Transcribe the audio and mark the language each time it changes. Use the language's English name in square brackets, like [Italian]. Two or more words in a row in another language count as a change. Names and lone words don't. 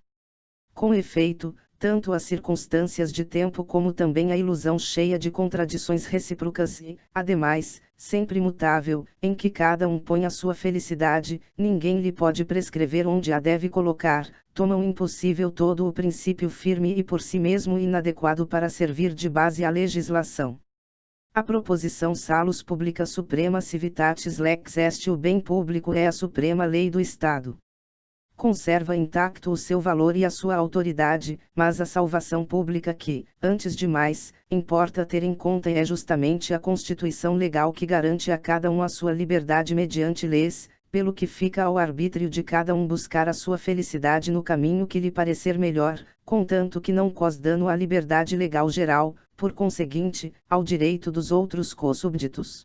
[Portuguese] Com efeito, tanto as circunstâncias de tempo como também a ilusão cheia de contradições recíprocas e, ademais, sempre mutável, em que cada um põe a sua felicidade, ninguém lhe pode prescrever onde a deve colocar, tomam impossível todo o princípio firme e por si mesmo inadequado para servir de base à legislação. A proposição [Latin] salus publica suprema civitatis lex est, [Portuguese] o bem público é a suprema lei do Estado. Conserva intacto o seu valor e a sua autoridade, mas a salvação pública que, antes de mais, importa ter em conta é justamente a constituição legal que garante a cada um a sua liberdade mediante leis, pelo que fica ao arbítrio de cada um buscar a sua felicidade no caminho que lhe parecer melhor, contanto que não cause dano à liberdade legal geral, por conseguinte, ao direito dos outros co-súbditos.